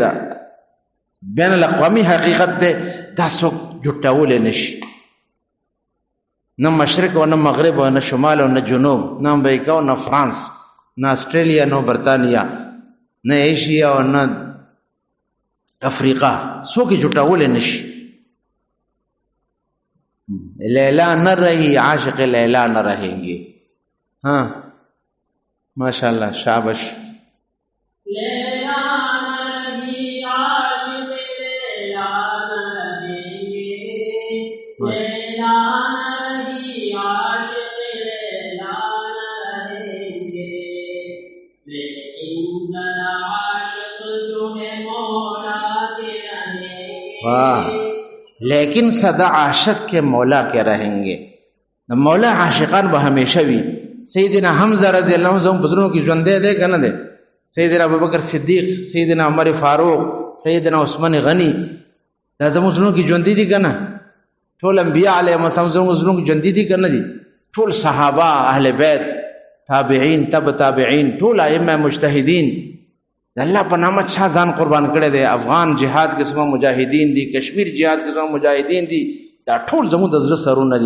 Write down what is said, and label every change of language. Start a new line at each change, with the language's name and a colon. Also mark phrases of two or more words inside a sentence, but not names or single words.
Pashto: دا بین الاقوامي حقیقت دی. دا څوک جټولی نه شي، نه مشرق و نه مغرب و نه شمال و نه جنوب، نه امریکا و نه فرانس، نه آسټرالیا نه برطانیا، نه ایشیا و نه افریقا، څوک یې جټولی نه شي.
Urdu: لیلا نہ رہی عاشق لیلا نہ رہیں گے. ہاں
Arabic: ماشاء اللہ
Urdu: شابش. لیلا نہ رہی عاشق لیلا نہ رہیں گے، لیلا نہ رہی عاشق لیلا نہ رہیں گے، لیکن سدا عاشق جو ہے مولا کے رہیں گے. واہ، لیکن صدا عاشق کے مولا کے رہیں گے.
Pashto: مولا عاشقان به همیشه وي. سیدنا حمزه
Arabic: رضی الله عنه
Pashto: زموږ په زړونو کې ژوندی دی که نه دی؟ سیدنا ابوبکر صدیق، سیدنا عمر فاروق، سیدنا عثمان غنی، دا زموږ زړونو کې ژوندي دي که نه؟ ټول انبیاء
Arabic: علیهم السلام
Pashto: زموږ زړونو کې ژوندي دي که نه دي؟ ټول صحابه، اهل بیت، تابعین، تبع تابعین، ټول ائمه مجتهدین، د الله په نامه چا ځان قربان کړی دی؟ افغان جهاد کې څومره مجاهدین دي، کشمیر جهاد کې څومره مجاهدین دي، دا ټول زموږ د زړه سرونه دي.